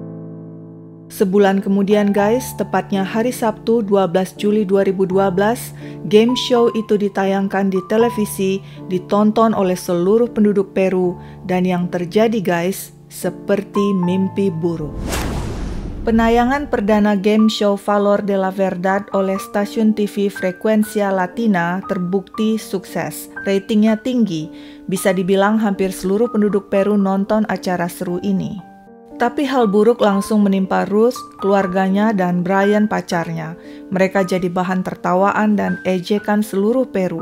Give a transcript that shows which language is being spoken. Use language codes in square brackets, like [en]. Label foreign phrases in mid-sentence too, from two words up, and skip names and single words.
[id] Sebulan kemudian guys, tepatnya hari Sabtu 12 Juli 2012, [en] game show [id] itu ditayangkan di televisi, ditonton oleh seluruh penduduk Peru, dan yang terjadi guys, seperti mimpi buruk. Penayangan perdana [en] game show [id] Valor de la Verdad oleh stasiun TV Frecuencia Latina terbukti sukses. Ratingnya tinggi, bisa dibilang hampir seluruh penduduk Peru nonton acara seru ini. Tapi hal buruk langsung menimpa Ruth, keluarganya, dan Brian pacarnya. Mereka jadi bahan tertawaan dan ejekan seluruh Peru.